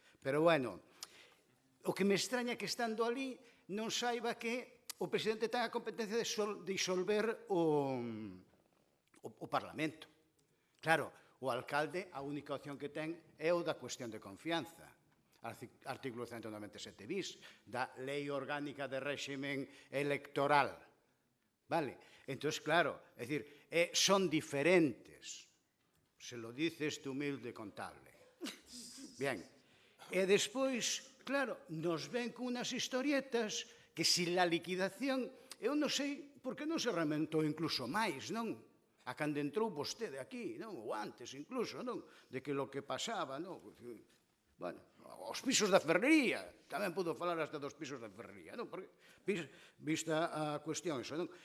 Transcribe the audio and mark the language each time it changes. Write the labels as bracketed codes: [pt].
[gl] Pero bueno, o que me extraña é que estando ali non saiba que o presidente ten a competencia de disolver o Parlamento. Claro, o alcalde a única opción que ten é o da cuestión de confianza. Artículo 197 bis, da Lei Orgánica de Réximen Electoral. Vale? Entón, claro, é dicir, son diferentes. [es] Se lo dice este humilde contable. Bien. [gl] E despois, claro, nos ven con unas historietas que si la liquidación, eu non sei por que non se rementou incluso máis, non? A cando entrou vostede aquí, non? Ou antes incluso, non? De que lo que pasaba, non? Bueno, os pisos da ferrería, tamén podo falar hasta dos pisos da ferrería, non? Porque, vista a cuestión, eso, non?